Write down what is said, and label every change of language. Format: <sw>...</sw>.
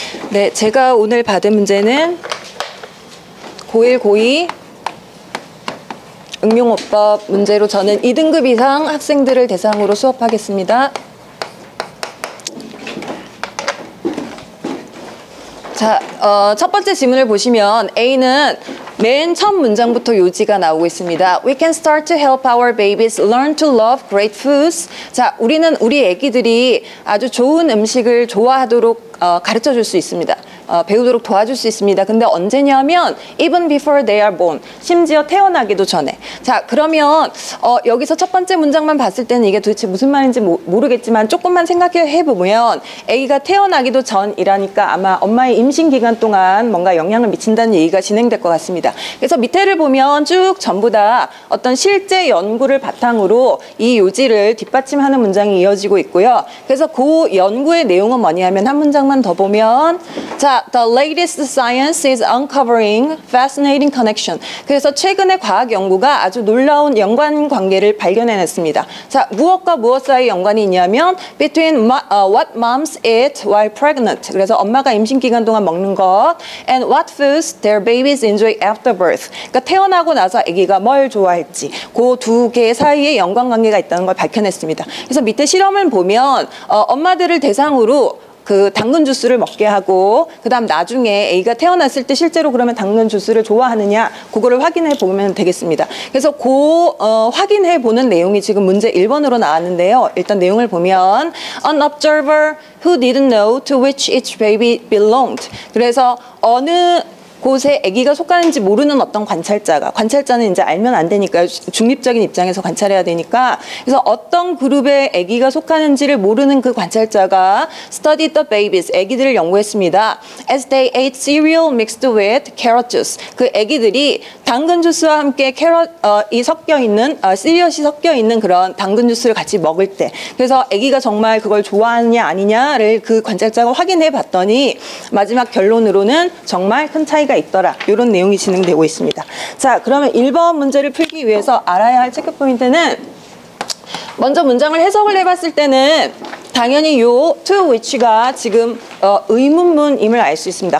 <ko>네, 제가 오늘 받은 문제는 고1, 고2 응용어법 문제로 저는 2등급 이상 학생들을 대상으로 수업하겠습니다. 자, 첫 번째 질문을 보시면 A는 맨 첫 문장부터 요지가 나오고 있습니다.</ko> <en>We can start to help our babies learn to love great foods.</en> <ko>자, 우리는 우리 애기들이 아주 좋은 음식을 좋아하도록 가르쳐 줄 수 있습니다. 배우도록 도와줄 수 있습니다. 근데 언제냐면</ko> <en>even before they are born.</en> <ko>심지어 태어나기도 전에. 자, 그러면 여기서 첫 번째 문장만 봤을 때는 이게 도대체 무슨 말인지 모르겠지만 조금만 생각해 보면 아기가 태어나기도 전이라니까 아마 엄마의 임신 기간 동안 뭔가 영향을 미친다는 얘기가 진행될 것 같습니다. 그래서 밑에를 보면 쭉 전부 다 어떤 실제 연구를 바탕으로 이 요지를 뒷받침하는 문장이 이어지고 있고요. 그래서 그 연구의 내용은 뭐냐면 한 문장만 더 보면 자,</ko> <en>the latest science is uncovering fascinating connection.</en> <ko>그래서 최근의 과학 연구가 아주 놀라운 연관 관계를 발견해냈습니다. 자, 무엇과 무엇 사이 연관이 있냐면</ko> <en>between what moms eat while pregnant.</en> <ko>그래서 엄마가 임신 기간 동안 먹는 것</ko> <en>and what foods their babies enjoy after birth.</en> <ko>그러니까 태어나고 나서 아기가 뭘 좋아할지 그 두 개 사이에 연관 관계가 있다는 걸 밝혀냈습니다. 그래서 밑에 실험을 보면 엄마들을 대상으로 그 당근 주스를 먹게 하고 그다음 나중에 아기가 태어났을 때 실제로 그러면 당근 주스를 좋아하느냐 그거를 확인해 보면 되겠습니다. 그래서 확인해 보는 내용이 지금 문제 1번으로 나왔는데요. 일단 내용을 보면</ko> <en>An observer who didn't know to which each baby belonged.</en> <ko>그래서 어느 곳에 아기가 속하는지 모르는 어떤 관찰자는 이제 알면 안 되니까요. 중립적인 입장에서 관찰해야 되니까. 그래서 어떤 그룹에 아기가 속하는지를 모르는 그 관찰자가</ko> <en>studied the babies,</en> <ko>아기들을 연구했습니다.</ko> <en>As they ate cereal mixed with carrot juice.</en> <ko>그 아기들이 당근 주스와 함께 캐럿이 섞여 있는, 씨리엇이 섞여 있는 그런 당근 주스를 같이 먹을 때. 그래서 아기가 정말 그걸 좋아하느냐 아니냐를 그 관찰자가 확인해 봤더니 마지막 결론으로는 정말 큰 차이가 있더라. 이런 내용이 진행되고 있습니다. 자, 그러면 1번 문제를 풀기 위해서 알아야 할 체크 포인트는 먼저 문장을 해석을 해봤을 때는 당연히 요 to which가 지금 의문문임을 알 수 있습니다.</ko>